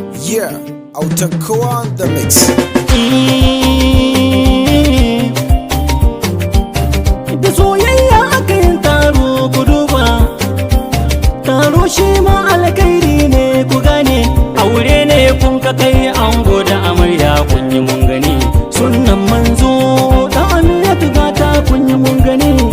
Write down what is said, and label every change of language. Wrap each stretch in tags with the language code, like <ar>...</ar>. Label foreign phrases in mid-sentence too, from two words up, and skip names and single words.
<en>Yeah,</en> <ha>autan kowa</ha> <en>on the mix.</en> <ha>Da soyayya aka yin taro, ku duba. Taro shi ma alkhairi ne, ku gane. Aure ne kun ka kai ango da amarya, kun yi mun gani. Sunnan manzo da Aminatu gata, kun yi mun gani.</ha>